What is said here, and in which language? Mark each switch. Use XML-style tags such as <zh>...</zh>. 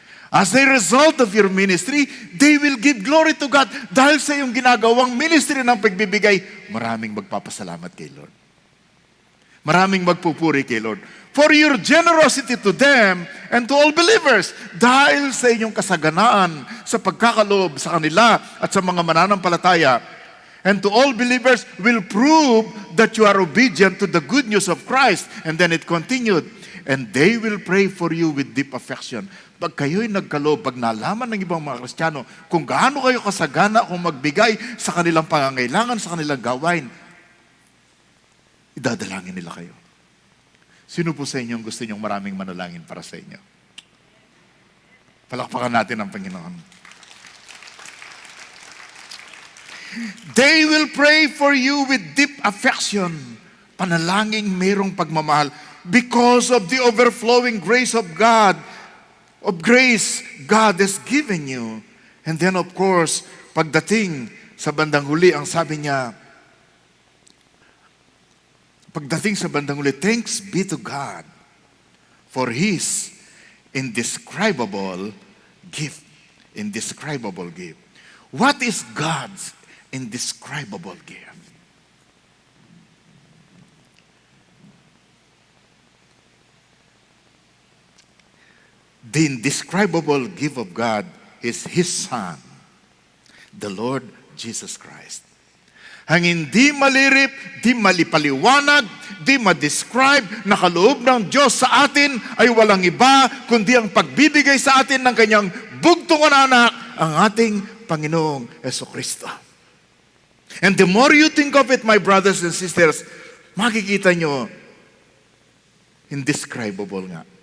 <en>As a result of your ministry, they will give glory to God.</en> <tl>Dahil sa iyong ginagawang ministry ng pagbibigay, maraming magpapasalamat kay Lord. Maraming magpupuri kay Lord.</tl> <en>For your generosity to them and to all believers.</en> <tl>Dahil sa inyong kasaganaan, sa pagkakaloob sa kanila at sa mga mananampalataya,</tl> <en>and to all believers will prove that you are obedient to the good news of Christ. And then it continued, and they will pray for you with deep affection.</en> <tl>Pag kayo'y nagkaloob, pag nalaman ng ibang mga Kristiyano, kung gaano kayo kasagana kung magbigay sa kanilang pangangailangan, sa kanilang gawain, idadalangin nila kayo. Sino po sa inyo ang gusto niyong maraming manalangin para sa inyo? Palakpakan natin ang Panginoon.</tl> <en>They will pray for you with deep affection.</en> <tl>Panalangin mayroong pagmamahal</tl> <en>because of the overflowing grace of God, of grace God has given you. And then of course,</en> <tl>pagdating sa bandang huli,</tl> <en>ang sabi niya, pagdating sa bandang huli, thanks be to God for His indescribable gift. Indescribable gift. What is God's indescribable gift? The indescribable gift of God is His Son, the Lord Jesus Christ.</en> <tl>Ang hindi malirip, di malipaliwanag, di ma-describe na kaloob ng Diyos sa atin ay walang iba kundi ang pagbibigay sa atin ng kanyang bugtong na anak, ang ating Panginoong Jesucristo.</tl> <en>And the more you think of it, my brothers and sisters,</en> <tl>makikita nyo,</tl> <en>indescribable nga.</en>